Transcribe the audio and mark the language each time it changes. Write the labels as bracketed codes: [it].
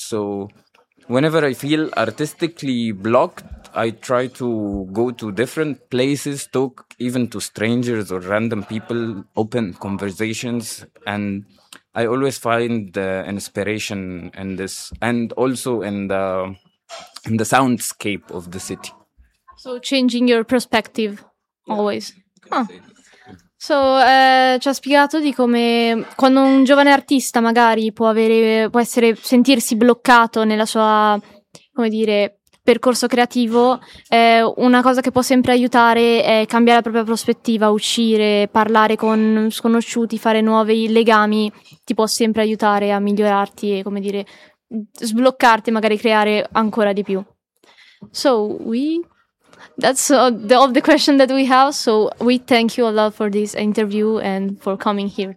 [en] So whenever I feel artistically blocked, I try to go to different places, talk even to strangers or random people, open conversations, and I always find the inspiration in this, and also in the soundscape of the city. So changing your perspective, yeah. Always. [it] So ci ha spiegato di come quando un giovane artista magari può essere sentirsi bloccato nella sua come dire, percorso creativo, una cosa che può sempre aiutare è cambiare la propria prospettiva, uscire, parlare con sconosciuti, fare nuovi legami, ti può sempre aiutare a migliorarti e, come dire, sbloccarti e magari creare ancora di più. [en] So, that's the of the question that we have, so we thank you a lot for this interview and for coming here.